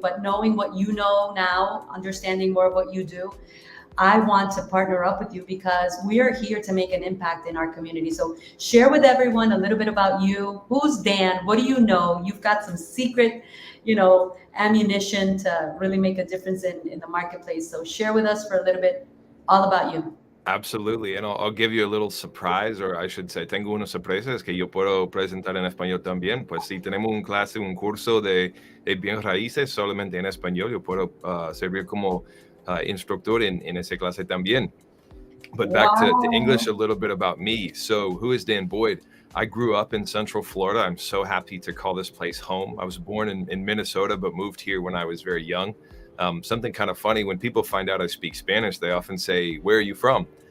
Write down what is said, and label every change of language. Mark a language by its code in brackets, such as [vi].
[en] But knowing what you know now, understanding more of what you do, I want to partner up with you because we are here to make an impact in our community. So share with everyone a little bit about you. Who's Dan? What do you know? You've got some secret, ammunition to really make a difference in the marketplace. So share with us for a little bit all about you. Absolutely. And I'll give you a little surprise, or I should say, [es] tengo una sorpresa, es que yo puedo presentar en español también. Pues si tenemos un curso de bienes raíces solamente en español, yo puedo servir como instructor en esa clase también. [en] But back to English a little bit about me. So who is Dan Boyd? I grew up in Central Florida. I'm so happy to call this place home. I was born in Minnesota, but moved here when I was very young. Something kind of funny, when people find out I speak Spanish, they often say, "Where are you from?"